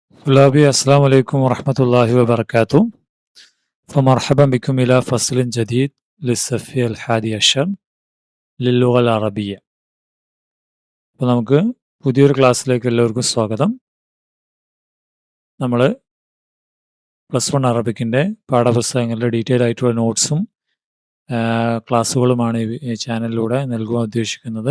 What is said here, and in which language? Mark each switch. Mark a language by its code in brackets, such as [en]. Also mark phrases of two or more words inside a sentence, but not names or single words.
[ar] طلابي السلام عليكم ورحمة الله وبركاته. فمرحبا بكم إلى فصل جديد للصف الحادي عشر للغة العربية. [ml] അപ്പോൾ നമുക്ക് പുതിയൊരു ക്ലാസ്സിലേക്ക് എല്ലാവർക്കും സ്വാഗതം. നമ്മൾ +1 അറബിക്കിൻ്റെ പാഠപുസ്തകങ്ങളുടെ ഡീറ്റെയിൽ ആയിട്ടുള്ള നോട്ട്സും ക്ലാസ്സുകളുമാണ് ഈ ചാനലിലൂടെ നൽകുവാൻ ഉദ്ദേശിക്കുന്നത്.